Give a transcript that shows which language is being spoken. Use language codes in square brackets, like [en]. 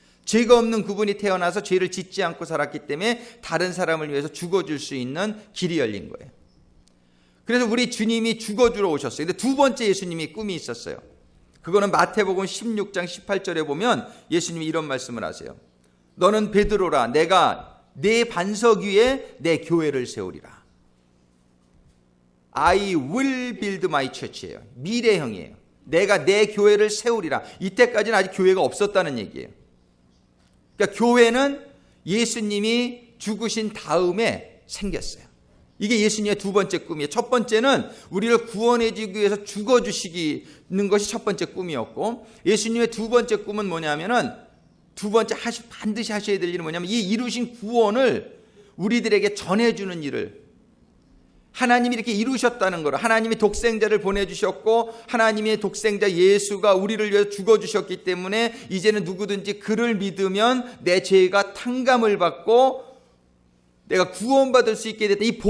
[ko] 죄가 없는 그분이 태어나서 죄를 짓지 않고 살았기 때문에 다른 사람을 위해서 죽어줄 수 있는 길이 열린 거예요. 그래서 우리 주님이 죽어주러 오셨어요. 근데 두 번째 예수님이 꿈이 있었어요. 그거는 마태복음 16장 18절에 보면 예수님이 이런 말씀을 하세요. 너는 베드로라, 내가 내 반석 위에 내 교회를 세우리라. [en] I will build my church예요. [ko] 미래형이에요. 내가 내 교회를 세우리라. 이때까지는 아직 교회가 없었다는 얘기예요. 그러니까 교회는 예수님이 죽으신 다음에 생겼어요. 이게 예수님의 두 번째 꿈이에요. 첫 번째는 우리를 구원해 주기 위해서 죽어주시는 것이 첫 번째 꿈이었고, 예수님의 두 번째 꿈은 뭐냐면은, 두 번째 반드시 하셔야 될 일은 뭐냐면, 이 이루신 구원을 우리들에게 전해주는 일을, 하나님이 이렇게 이루셨다는 거를, 하나님이 독생자를 보내주셨고, 하나님의 독생자 예수가 우리를 위해서 죽어주셨기 때문에 이제는 누구든지 그를 믿으면 내 죄가 탕감을 받고 내가 구원받을 수 있게 됐다.